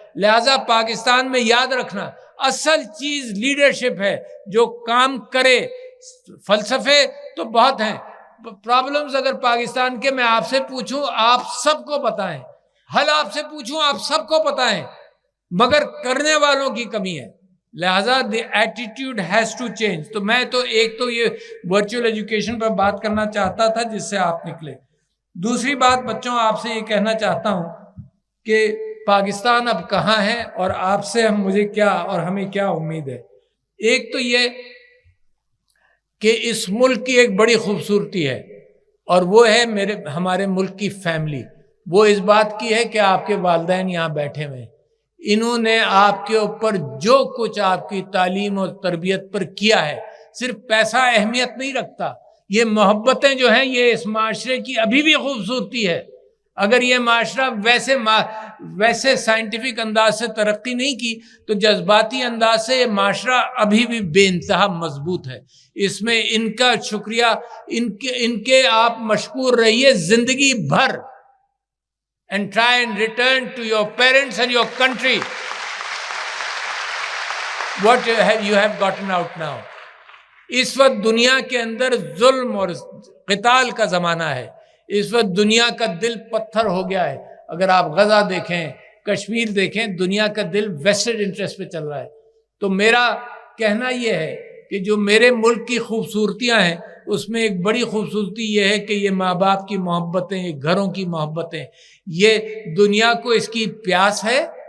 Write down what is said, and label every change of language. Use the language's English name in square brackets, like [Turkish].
[Urdu] لہٰذا پاکستان میں یاد رکھنا، اصل چیز لیڈرشپ ہے جو کام کرے. فلسفے تو بہت ہیں، پرابلمز اگر پاکستان کے میں آپ سے پوچھوں آپ سب کو بتائیں، حل آپ سے پوچھوں آپ سب کو بتائیں، مگر کرنے والوں کی کمی ہے. [English] لہٰذا the attitude has to change. [Urdu] تو میں تو ایک تو یہ ورچوئل ایجوکیشن پر بات کرنا چاہتا تھا جس سے آپ نکلے. دوسری بات بچوں آپ سے یہ کہنا چاہتا ہوں کہ پاکستان اب کہاں ہے اور آپ سے مجھے کیا اور ہمیں کیا امید ہے. ایک تو یہ کہ اس ملک کی ایک بڑی خوبصورتی ہے اور وہ ہے ہمارے ملک کی فیملی. وہ اس بات کی ہے کہ آپ کے والدین یہاں بیٹھے ہوئے ہیں. انہوں نے آپ کے اوپر جو کچھ آپ کی تعلیم اور تربیت پر کیا ہے. صرف پیسہ اہمیت نہیں رکھتا، یہ محبتیں جو ہیں یہ اس معاشرے کی ابھی بھی خوبصورتی ہے. اگر یہ معاشرہ ویسے سائنٹیفک انداز سے ترقی نہیں کی تو جذباتی انداز سے یہ معاشرہ ابھی بھی بے انتہا مضبوط ہے. اس میں ان کا شکریہ، ان کے آپ مشکور رہیے زندگی بھر. [English] And try and return to your parents and your country what you have gotten out now. [Urdu] اس وقت دنیا کے اندر ظلم اور قتال کا زمانہ ہے. اس وقت دنیا کا دل پتھر ہو گیا ہے. اگر آپ غزہ دیکھیں، کشمیر دیکھیں، دنیا کا دل ویسٹڈ انٹرسٹ پہ چل رہا ہے. تو میرا کہنا یہ ہے کہ جو میرے ملک کی خوبصورتیاں ہیں اس میں ایک بڑی خوبصورتی یہ ہے کہ یہ ماں باپ کی محبتیں، یہ گھروں کی محبتیں، یہ دنیا کو اس کی پیاس ہے.